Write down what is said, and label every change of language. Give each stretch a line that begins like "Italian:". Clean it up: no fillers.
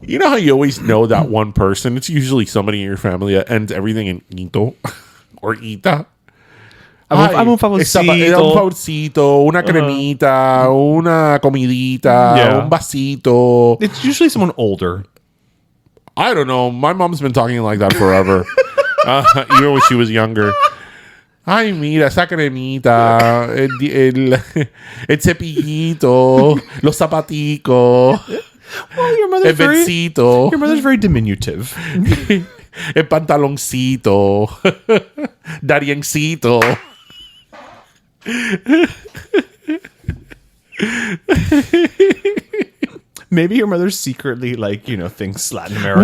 English: You know how you always know that one person? It's usually somebody in your family that ends everything in ito or ita.
Spanish: I'm un favorcito. Un favorcito, una cremita, una comidita, un vasito.
English: It's usually someone older. I don't know. My mom's been talking like that forever. Even when she was younger.
Spanish: Ay, mira, esa cremita, el cepillito, los zapaticos.
English: Well, your mother's very diminutive.
Spanish: El pantaloncito. Dariencito.
English: Maybe your mother secretly, like, you know, thinks Latin American.